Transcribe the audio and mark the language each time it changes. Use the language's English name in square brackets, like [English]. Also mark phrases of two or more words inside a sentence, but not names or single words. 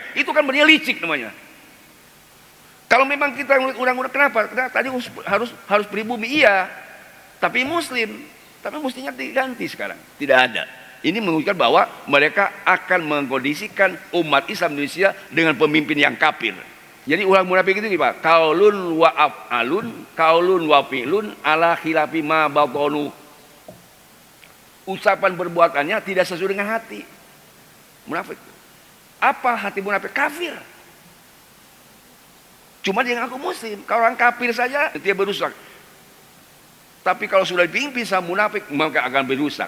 [Indonesian] Itu kan benar licik namanya. Kalau memang kita undang-undang, kenapa? Karena tadi harus pribumi, iya, tapi muslim, tapi mestinya diganti sekarang. Tidak ada. Ini menunjukkan bahwa mereka akan mengkondisikan umat Islam Indonesia dengan pemimpin yang kafir. Jadi orang munafik itu gimana? [Arabic] قول وأفعال، قول وفعل على خلاف ما بطن. [Indonesian] Ucapan perbuatannya tidak sesuai dengan hati. Munafik. Apa hati munafik? Kafir. Cuma dia ngaku muslim. Kalau orang kafir saja dia berusak. Tapi kalau sudah dipimpin sama munafik, maka akan berusak.